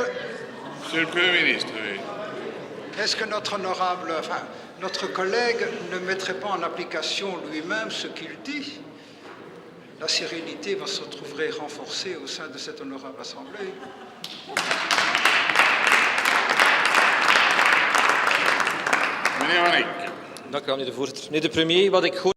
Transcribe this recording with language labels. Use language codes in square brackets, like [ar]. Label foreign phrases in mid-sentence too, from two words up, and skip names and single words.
[fr] Monsieur le Premier ministre, oui. Est-ce que notre honorable... Enfin, notre collègue ne mettrait pas en application lui-même ce qu'il dit? La sérénité va se retrouver renforcée au sein de cette honorable Assemblée. [nl] Meneer Van Eyck. Dank u wel, meneer de voorzitter. Meneer de premier, wat ik hoor...